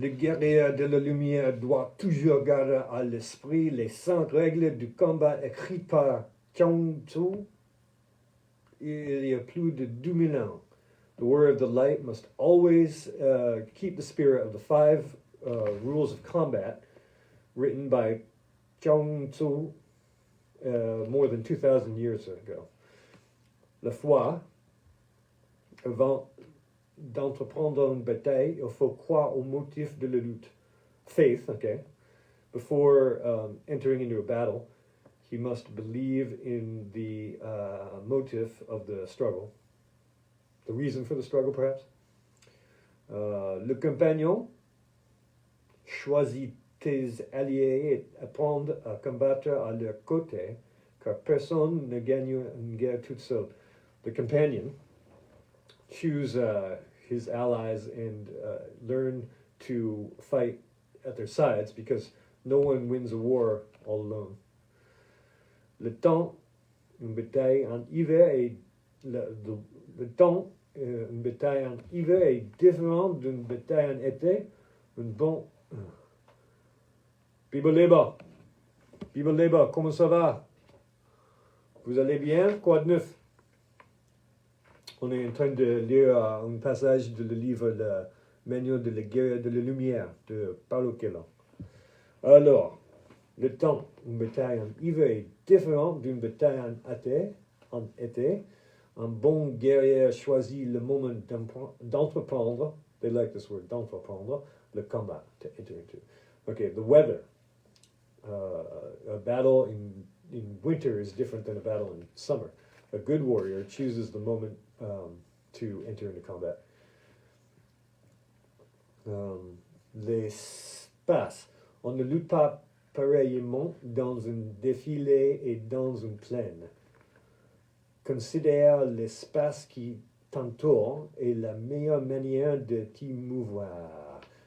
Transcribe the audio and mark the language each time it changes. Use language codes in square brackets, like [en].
[fr] Le guerrier de la lumière doit toujours garder à l'esprit les 5 règles du combat écrites par Chuang Tzu il y a plus de 2000 ans. [en] The warrior of the light must always keep the spirit of the 5 rules of combat written by Chuang Tzu more than 2,000 years ago. [fr] La foi, avant d'entreprendre une bataille, il faut croire au motif de la lutte. [en] Faith, okay. Before entering into a battle, he must believe in the motive of the struggle. The reason for the struggle, perhaps. [fr] Le compagnon choisit tes alliés et apprend à combattre à leur côté, car personne ne gagne une guerre toute seule. [en] The companion, choose his allies and learn to fight at their sides, because no one wins a war all alone. [fr] Le temps, une bataille en hiver est le temps, une bataille en hiver est différent d'une bataille en été. Biboleba, comment ça va? Vous allez bien? Quoi de neuf? On est en train de lire un passage de le livre Le Manuel de la guerre de la lumière de Paulo Coelho. Alors, le temps, une bataille en hiver est différent d'une bataille en été. Un bon guerrier choisit le moment d'entreprendre, [en] they like this word, [fr] d'entreprendre, le combat, [en] to enter into. Okay, the weather. A battle in winter is different than a battle in summer. A good warrior chooses the moment to enter into combat. [fr] L'espace. On ne lutte pas pareillement dans un défilé et dans une plaine. Considère l'espace qui t'entoure et la meilleure manière de t'y mouvoir.